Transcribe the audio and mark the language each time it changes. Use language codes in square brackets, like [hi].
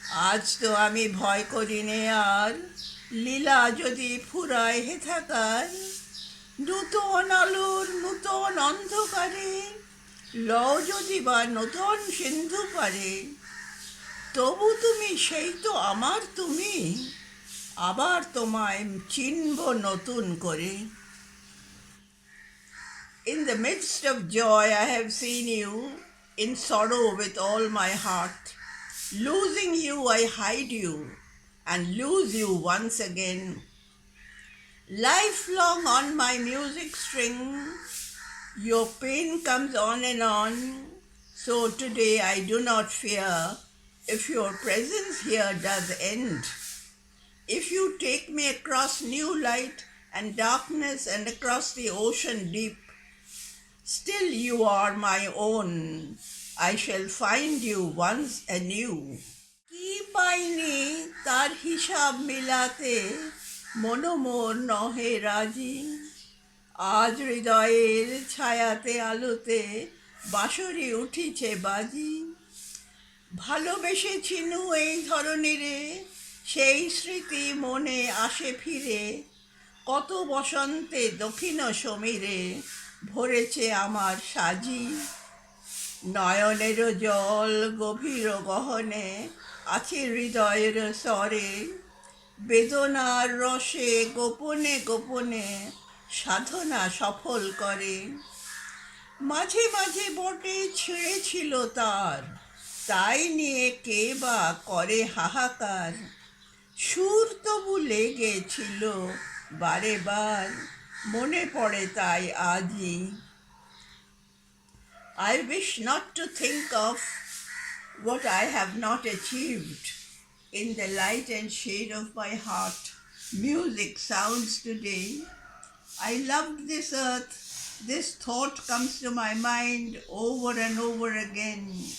[bn] আজ তো আমি ভয় করি নে আর, লীলা যদি ফুরায় হে থাকার, নূতন আলোর নূতন অন্ধকারে লও যদি বা নূতন সিন্ধু পারে, তবু তুমি সেই তো আমার তুমি, আবার তোমায় চিনব নতুন করে। [en] In the midst of joy I have seen you, in sorrow with all my heart. Losing you I hide you, and lose you once again. Lifelong on my music string, your pain comes on and on, so today I do not fear if your presence here does end. If you take me across new light and darkness and across the ocean deep, still you are my own, I shall find you once anew. [bn] কি পাইনি তার হিসাব মিলাতে, মনোমোর নহে রাজি, আজ হৃদয়ের ছায়াতে আলোতে বাঁশরি উঠিছে বাজি। ভালোবেসেছিনু এই ধরনীরে, সেই স্মৃতি মনে আসে ফিরে, কত বসন্তে দক্ষিণ সমীরে ভরেছে আমার সাজি। নয়নেরও জল গভীর গহনে আছে হৃদয়ের স্বরে, বেদনার রসে গোপনে গোপনে সাধনা সফল করে। মাঝে মাঝে বটে ছিঁড়েছিল তার, তাই নিয়ে কে বা করে হাহাকার, সুর তবু লেগেছিল বারে বার, মনে পড়ে তাই আজই। [en] I wish not to think of what I have not achieved. In the light and shade of my heart, music sounds today. I loved this earth, this thought comes to my mind over and over again.